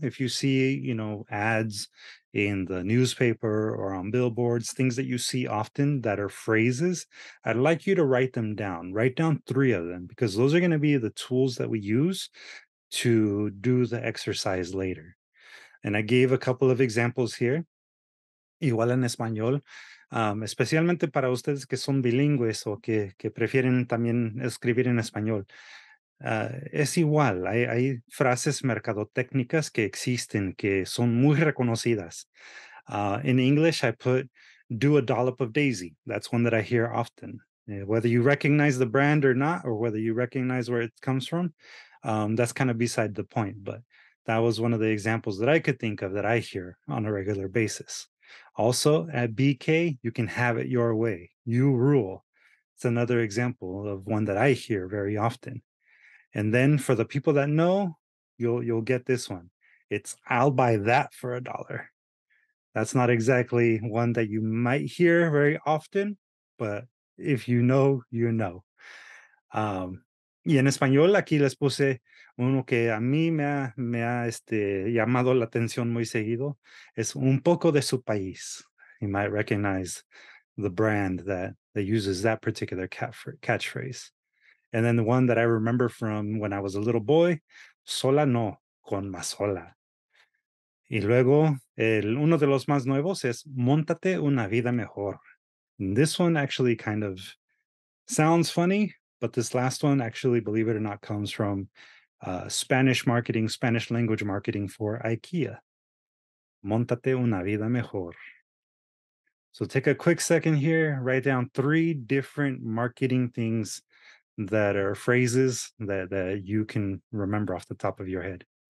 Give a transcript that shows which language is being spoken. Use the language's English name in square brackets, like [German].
[English] If you see, ads in the newspaper or on billboards, things that you see often that are phrases, I'd like you to write them down. Write down 3 of them, because those are going to be the tools that we use to do the exercise later. And I gave a couple of examples here, [Spanish] igual en español, especialmente para ustedes que son bilingües o que prefieren también escribir en español. es igual. Hay frases mercadotécnicas que existen que son muy reconocidas. [English] In English, I put "do a dollop of daisy." That's one that I hear often. Whether you recognize the brand or not, or whether you recognize where it comes from, that's kind of beside the point. But that was one of the examples that I could think of that I hear on a regular basis. Also, at BK, you can have it your way. You rule. It's another example of one that I hear very often. And then for the people that know, you'll get this one. It's "I'll buy that for $1." That's not exactly one that you might hear very often, but if you know, you know. [Spanish] Y en español aquí les puse uno que a mí me ha llamado la atención muy seguido. Es "un poco de su país." [English] You might recognize the brand that uses that particular catchphrase. And then the one that I remember from when I was a little boy, [Spanish] "sola no, con mazola." Y luego, uno de los más nuevos es "móntate una vida mejor." [English] And this one actually kind of sounds funny, but this last one actually, believe it or not, comes from Spanish marketing, Spanish language marketing for IKEA. [Spanish] "Móntate una vida mejor." [English] So take a quick second here, write down 3 different marketing things that are phrases that you can remember off the top of your head.